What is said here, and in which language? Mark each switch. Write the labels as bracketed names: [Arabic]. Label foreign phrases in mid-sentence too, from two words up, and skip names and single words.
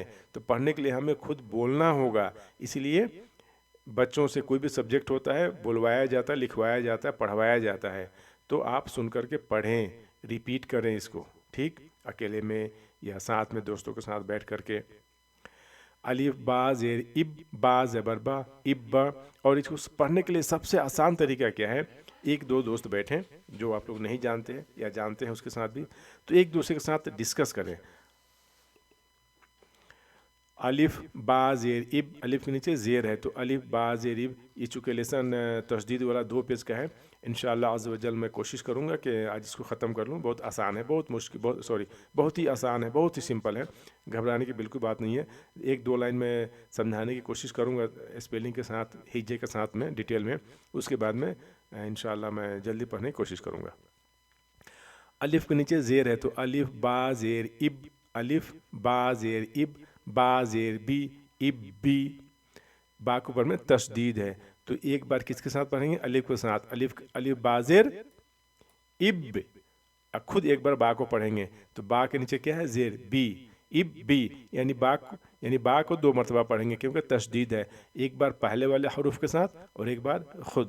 [Urdu] تو پڑھنے کے لیے ہمیں خود بولنا ہوگا. اسی لیے بچوں سے کوئی بھی سبجیکٹ ہوتا ہے بلوایا جاتا ہے, لکھوایا جاتا ہے, پڑھوایا جاتا ہے. تو آپ سن کر کے پڑھیں, ریپیٹ کریں اس کو. ٹھیک, اکیلے میں یا ساتھ میں دوستوں کے ساتھ بیٹھ کر کے. الف با زیر اب, با زبر با, اب با. اور اس کو پڑھنے کے لیے سب سے آسان طریقہ کیا ہے, 1-2 دوست بیٹھیں جو آپ لوگ نہیں جانتے یا جانتے ہیں اس کے ساتھ بھی, تو ایک دوسرے کے ساتھ ڈسکس کریں. الف با زیر اب, الف کے نیچے زیر ہے تو الف با زیر اب. یہ چونکہ لیسن تشدید والا 2 پیج کا ہے, انشاءاللہ [Arabic] عز و جل [Urdu] میں کوشش کروں گا کہ آج اس کو ختم کر لوں. بہت آسان ہے, بہت مشکل, بہت ہی آسان ہے, بہت ہی سمپل ہے, گھبرانے کی بالکل بات نہیں ہے. 1-2 لائن میں سمجھانے کی کوشش کروں گا اسپیلنگ کے ساتھ, ہجے کے ساتھ میں, ڈیٹیل میں. اس کے بعد میں انشاءاللہ میں جلدی پڑھنے کی کوشش کروں گا. الف کے نیچے زیر ہے تو الف با زیر اب, الف با زیر اب, با زیر بی, اب بی. با کے اوپر میں تشدید ہے تو ایک بار کس کے ساتھ پڑھیں گے, الف کے ساتھ. الف با زیر اب, خود ایک بار با کو پڑھیں گے تو با کے نیچے کیا ہے زیر بی, اب بی. یعنی با کو 2 مرتبہ پڑھیں گے کیونکہ تشدید ہے, ایک بار پہلے والے حروف کے ساتھ اور ایک بار خود.